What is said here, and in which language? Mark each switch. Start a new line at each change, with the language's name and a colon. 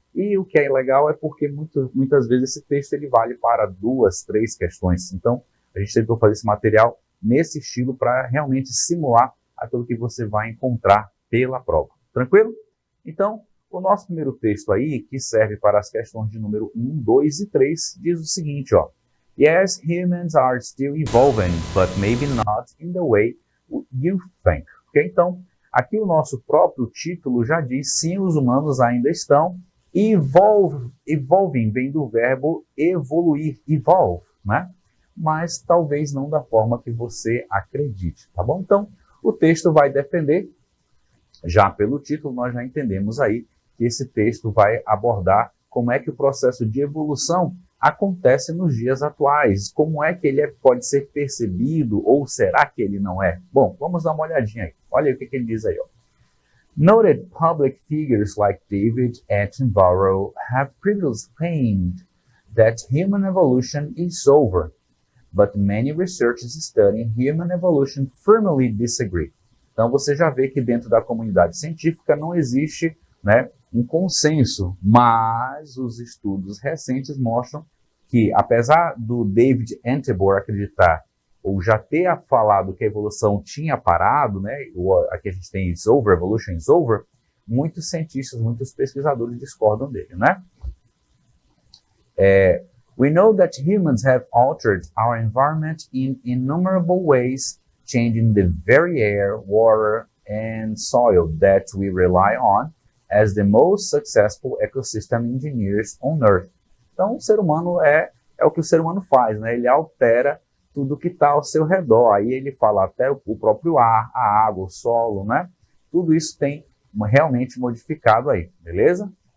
Portuguese: E o que é legal é porque muitas vezes esse texto ele vale para 2, 3 questões. Então, a gente tentou fazer esse material nesse estilo para realmente simular aquilo que você vai encontrar pela prova. Tranquilo? Então, o nosso primeiro texto aí, que serve para as questões de número 1, 2 e 3, diz o seguinte, ó.
English: Yes, humans are still evolving, but maybe not in the way you think. Okay?
Portuguese: Então, aqui o nosso próprio título já diz, sim, os humanos ainda estão evolving, vem do verbo evoluir, evolve, né? Mas talvez não da forma que você acredite, tá bom? Então, o texto vai defender, já pelo título nós já entendemos aí que esse texto vai abordar como é que o processo de evolução acontece nos dias atuais, como é que ele pode ser percebido ou será que ele não é? Bom, vamos dar uma olhadinha aí. Olha aí o que ele diz aí, ó.
English: Noted public figures like David Attenborough have previously claimed that human evolution is over, but many researchers studying human evolution firmly disagree.
Portuguese: Então você já vê que dentro da comunidade científica não existe, né, um consenso, mas os estudos recentes mostram que, apesar do David Attenborough acreditar ou já ter falado que a evolução tinha parado, né, aqui a gente tem
English: is over, evolution is over,
Portuguese: muitos cientistas, muitos pesquisadores discordam dele, né?
English: We know that humans have altered our environment in innumerable ways, changing the very air, water, and soil that we rely on as the most successful ecosystem engineers on Earth.
Portuguese: Então, o ser humano é o que o ser humano faz, né? Ele altera tudo que está ao seu redor. Aí ele fala até o próprio ar, a água, o solo, né? Tudo isso tem realmente modificado aí, beleza?